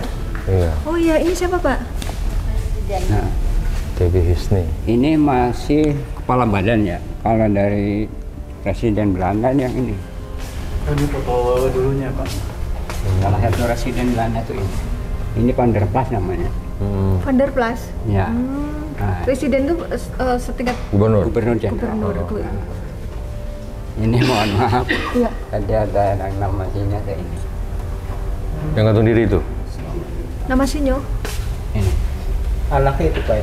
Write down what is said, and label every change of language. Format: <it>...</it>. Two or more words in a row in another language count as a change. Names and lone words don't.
<id>Iya. Oh iya, ini siapa Pak? Nah, TB Hisni. ini masih kepala badan ya. Kalau dari presiden Belanda yang ini. Ini foto dulunya Pak. Salah satu presiden Belanda tuh ini. Ini Van der Plas namanya. Van der Plas. Ya. Nah, Presiden itu setingkat Gubernur. Gubernur Jenderal. gubernur. Ini mohon maaf. Iya. Tadi ada yang nama sini ada ini. Yang gantung diri itu? Nama Sinyo. Ini. Anaknya itu Pak ya?</id>